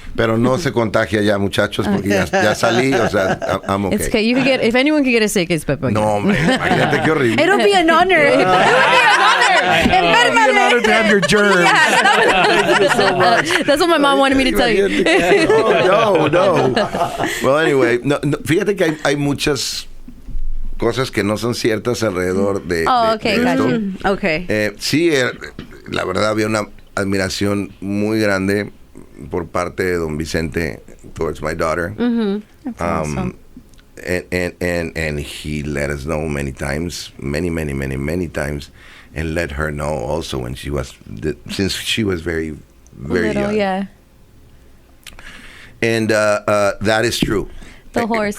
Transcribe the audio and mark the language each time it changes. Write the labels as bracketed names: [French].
[Spanish] Pero no se contagia ya, muchachos, porque ya salí, o sea, [English] I'm okay. It's okay. You can get, if anyone can get a sick, it's Pepe. [Spanish] No, hombre, imagínate qué horrible. [English] It'll be an honor. It'll be an honor. It'll be an honor to have your germs. Thank you so much. That's what my mom wanted me to tell you. No. Well, anyway, [Spanish] no, fíjate que hay muchas cosas que no son ciertas alrededor de [English] okay, [Spanish] de esto. [English] Gotcha. Okay. [Spanish] Sí, la verdad había una admiración muy grande por parte de don Vicente [English] towards my daughter. That's awesome. And he let us know many times, many times, and let her know also when since she was very Little, young. Yeah. And that is true. The horse,